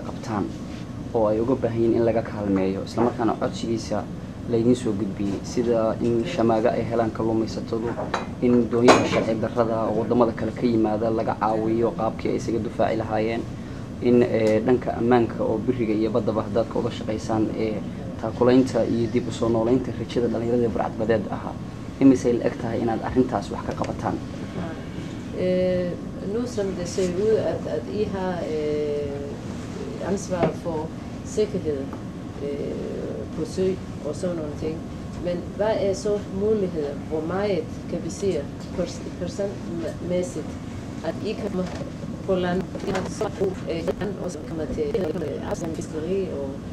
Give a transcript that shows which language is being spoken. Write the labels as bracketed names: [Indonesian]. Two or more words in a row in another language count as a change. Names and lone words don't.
[Somali] qabtaan oo ay uga baahan yihiin in laga kaalmeeyo isla markaana codsigiisa laydin soo gudbiyey sida in shamaaga ay helaan kalluumaysatadu in doonyaha sharci darrada oo wadamada kale ka yimaada laga caawiyo qaabkii ay isaga dufaaci lahaayeen in dhanka ammaanka oo biriga iyo badaba haddaad ka uga shaqaysaan taakulaynta iyo dib u soo noolaynta rajada dhalinyarada burcadbadeed ahaa imisay la eg tahay inaad arrintaas wax ka qabataan. [Danish] Nu som det ser ud, at I har ansvar for sikkerhed på sø og sådan nogle ting. Men hvad er så muligheder, hvor meget kan vi sige procentmæssigt, at I kommer på land, og så kommer til fiskeri og